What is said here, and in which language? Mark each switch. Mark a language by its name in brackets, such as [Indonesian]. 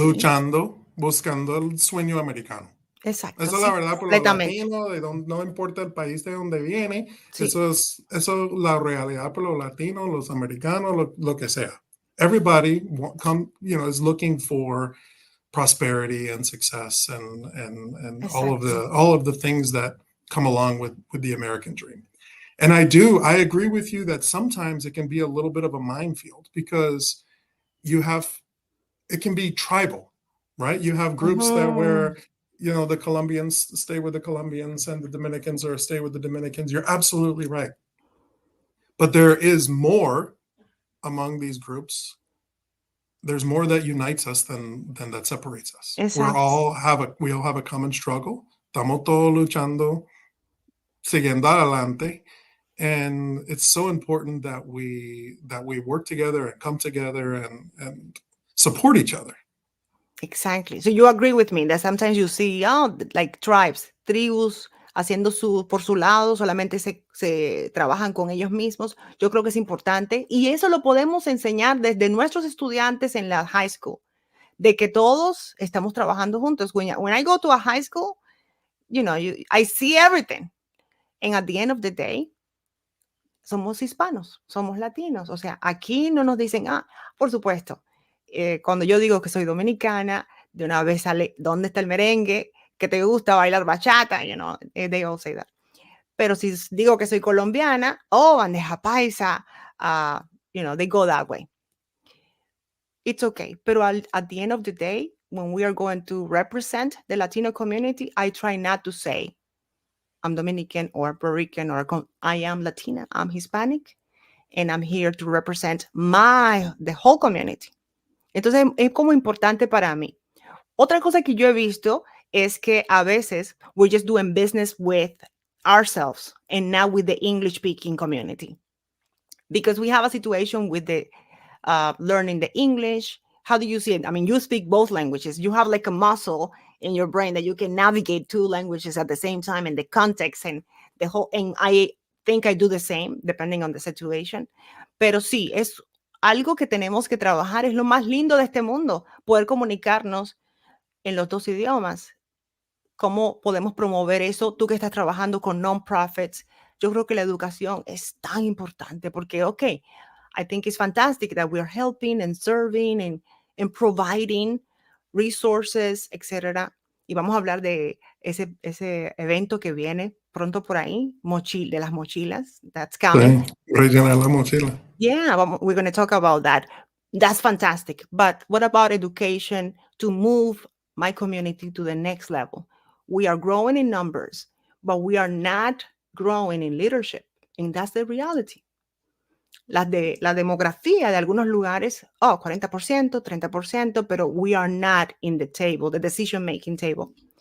[Spanish] luchando, buscando el sueño americano. exacto, Eso es la sí, verdad por los completamente. latinos, no importa el país de donde viene, Sí, eso es la realidad por los latinos, los americanos, lo que sea. [English] Everybody is looking for prosperity and success and [Spanish] exacto. [English] all of the things that come along with the American dream. And I agree with you that sometimes it can be a little bit of a minefield because it can be tribal, right? You have groups that Ujú, where the Colombians stay with the Colombians and the Dominicans or stay with the Dominicans. You're absolutely right. But there is more among these groups. There's more that unites us than that separates us. [Spanish] exacto. [English] We all have a common struggle. [Spanish] Estamos todos luchando, siguiendo adelante. [English] And it's so important that we work together and come together and support each other. Exactly. So you agree with me that sometimes you see, like [Spanish] tribus haciendo por su lado, solamente se trabajan con ellos mismos. Yo creo que es importante y eso lo podemos enseñar desde nuestros estudiantes en la high school, de que todos estamos trabajando juntos. [English] When I go to a high school, I see everything. And at the end of the day, [Spanish] somos hispanos, somos latinos. O sea, aquí no nos dicen, por supuesto, cuando yo digo que soy dominicana, de una vez sale, ¿dónde está el merengue? ¿Que te gusta bailar bachata? [English] They all say that. [Spanish] Pero si digo que soy colombiana, bandeja paisa, [English] they go that way. It's okay. Pero at the end of the day, when we are going to represent the Latino community, I try not to say I'm Dominican or Puerto Rican or I am Latina, I'm Hispanic, and I'm here to represent the whole community. [Spanish] Entonces, es como importante para mí. Otra cosa que yo he visto es que a veces [English] we're just doing business with ourselves and not with the English-speaking community. Because we have a situation with the learning the English. How do you see it? I mean, you speak both languages. You have like a muscle in your brain that you can navigate two languages at the same time in the context and the whole. And I think I do the same depending on the situation. [Spanish] Pero sí, es algo que tenemos que trabajar. Es lo más lindo de este mundo, poder comunicarnos en los dos idiomas. ¿Cómo podemos promover eso? Tú que estás trabajando con non-profits, yo creo que la educación es tan importante porque, [English] I think it's fantastic that we're helping and serving and providing resources, [Spanish] etcétera. Y vamos a hablar de ese evento que viene pronto por ahí, de las mochilas, [English] that's coming. [Spanish] Sí, rellenar la mochila. [English] Yeah, we're going to talk about that. That's fantastic. But what about education to move my community to the next level? We are growing in numbers, but we are not growing in leadership. And that's the reality. [Spanish] La demografía de algunos lugares, 40%, 30%, pero [English] we are not in the table, the decision-making table.